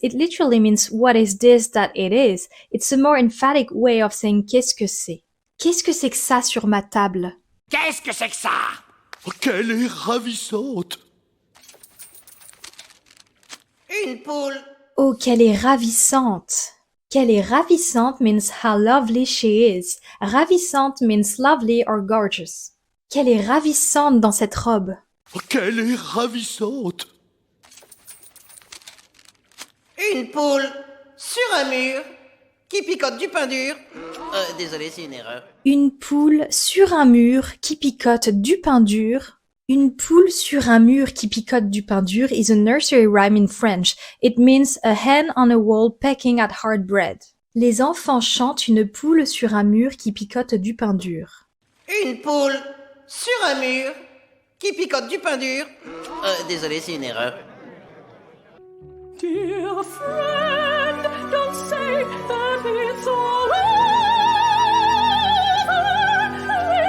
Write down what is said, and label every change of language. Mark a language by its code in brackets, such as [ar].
[en] It literally means what is this that it is. It's a more emphatic way of saying [fr] qu'est-ce que c'est. Qu'est-ce que c'est que ça sur ma table? Qu'est-ce que c'est que ça? Oh, quelle est ravissante. Une poule. Oh, qu'elle est ravissante! Qu'elle est ravissante [en] means how lovely she is. Ravissante means lovely or gorgeous. [fr] Qu'elle est ravissante dans cette robe. Oh, quelle est ravissante. Une poule sur un mur qui picote du pain dur. Désolé, c'est une erreur. Une poule sur un mur qui picote du pain dur. Une poule sur un mur qui picote du pain dur [en] is a nursery rhyme in French. It means a hen on a wall pecking at hard bread. [fr] Les enfants chantent une poule sur un mur qui picote du pain dur. Une poule sur un mur qui picote du pain dur. Désolé, c'est une erreur. [en] Dear friend, don't say that it's all over.